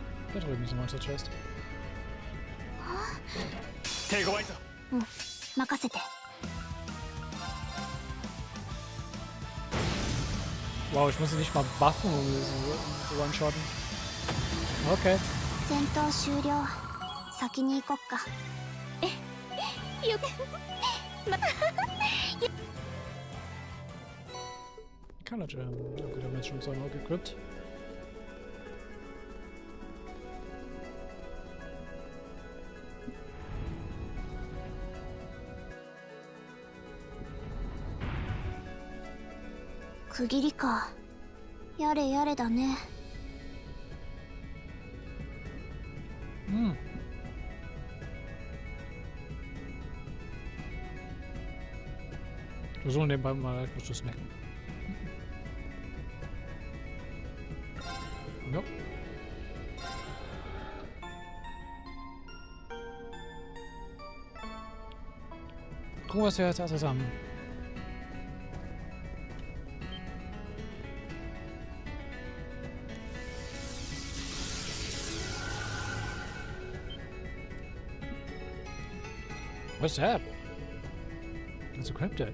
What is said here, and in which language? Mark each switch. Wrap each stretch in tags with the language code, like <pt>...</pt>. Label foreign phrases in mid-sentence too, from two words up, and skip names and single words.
<de>Da drüben ist ein</de> <en>Monster Chest.</en> <ja>手強いぞ。任せて。</ja> <de>Wow, ich muss sie nicht mal buffen, um sie zu one-shotten. Okay.</de> <ja>戦闘終了。先に行こっか。よく。</ja> <de>Kanal. Okay, da haben wir jetzt schon zweimal gegrippt.</de> <ja>Q 区切りか。やれやれだね。</ja> <de>So nebenbei mal kurz zu snacken. Nope. Gucken, was wir jetzt alles haben.</de> <en>What's that? It's a cryptid.</en>